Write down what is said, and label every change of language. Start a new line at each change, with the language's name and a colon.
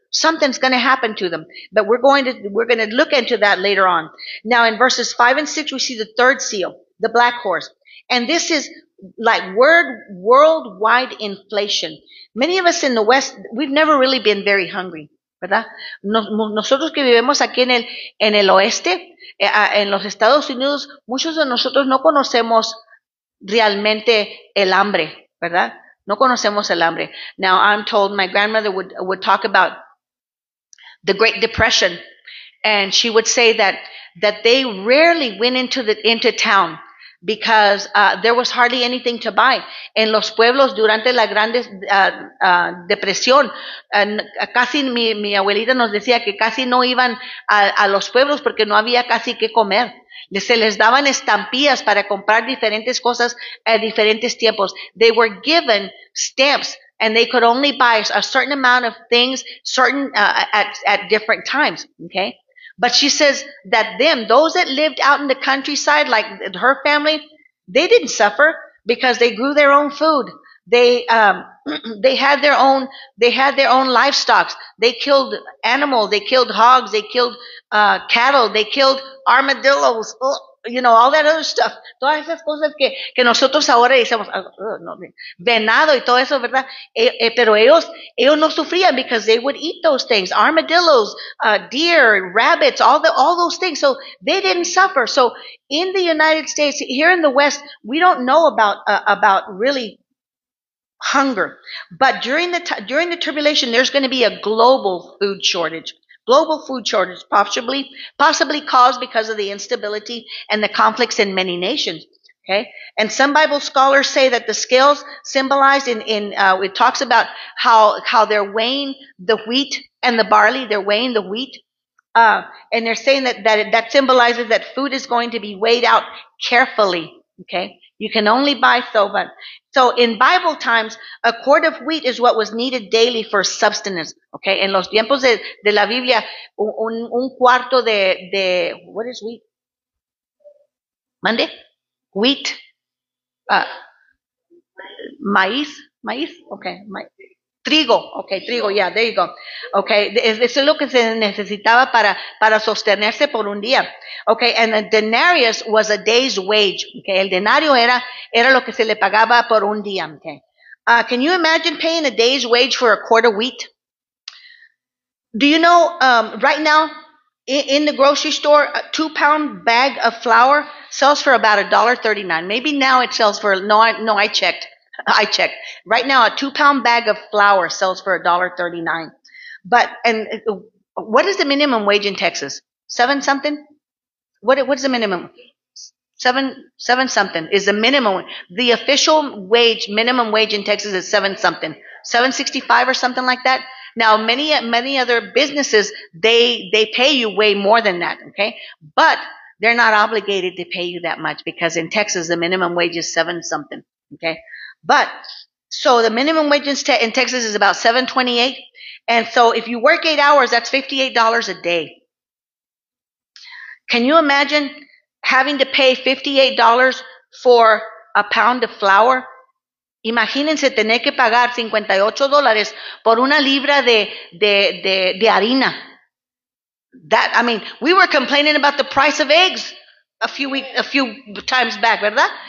English: Something's going to happen to them, but we're going to look into that later on. Now in verses 5 and 6, we see the third seal, the black horse. And this is like worldwide inflation. Many of us in the West, we've never really been very hungry.
Spanish: ¿verdad? Nosotros que vivimos aquí en el oeste, en los Estados Unidos, muchos de nosotros no conocemos realmente el hambre, ¿verdad? No conocemos el hambre.
English: Now, I'm told my grandmother would talk about the Great Depression, and she would say that they rarely went into town because there was hardly anything to buy.
Spanish: En los pueblos durante la Gran Depresión, casi mi abuelita nos decía que casi no iban a los pueblos porque no había casi qué comer. Se les daban estampillas para comprar diferentes cosas a diferentes tiempos.
English: They were given stamps and they could only buy a certain amount of things at different times, okay? But she says that those that lived out in the countryside, like her family, they didn't suffer because they grew their own food. They had their own livestock. They killed animals. They killed hogs. They killed cattle. They killed armadillos. All that other stuff.
Spanish: Todas esas cosas que nosotros ahora decimos, no, venado y todo eso, ¿verdad? Pero ellos no sufrían
English: because they would eat those things, armadillos, deer, rabbits, all those things. So they didn't suffer. So in the United States, here in the West, we don't know about really hunger. But during the tribulation, there's going to be a global food shortage. Global food shortage, possibly caused because of the instability and the conflicts in many nations. Okay, and some Bible scholars say that the scales symbolized it talks about how they're weighing the wheat and the barley. They're weighing the wheat, and they're saying that symbolizes that food is going to be weighed out carefully. Okay, you can only buy soba. So in Bible times, a quart of wheat is what was needed daily for sustenance.
Spanish: Okay, en los tiempos de la Biblia, un cuarto de
English: what is wheat? Monday? Wheat?
Spanish: Maíz?
English: Okay, trigo, okay, trigo, yeah, there you go.
Spanish: Okay, eso es lo que se necesitaba para sostenerse por un día.
English: Okay, and a denarius was a day's wage.
Spanish: Okay, el denario era lo que se le pagaba por un día.
English: Okay, can you imagine paying a day's wage for a quart of wheat? Do you know right now in the grocery store, a 2-pound bag of flour sells for about $1.39. Maybe now it sells for I checked. Right now, a 2-pound bag of flour sells for $1.39. But what is the minimum wage in Texas? 7 something? What's the minimum? 7 something is the minimum. The official minimum wage in Texas is 7 something, 7.65 or something like that. Now, many other businesses they pay you way more than that. Okay, but they're not obligated to pay you that much because in Texas the minimum wage is 7 something. Okay, but so the minimum wage in Texas is about $7.28, and so if you work 8 hours, that's $58 a day. Can you imagine having to pay $58 for a pound of flour?
Spanish: Imagínense tener que pagar $58 por una libra de harina.
English: That, I mean, we were complaining about the price of eggs a few times back, ¿verdad?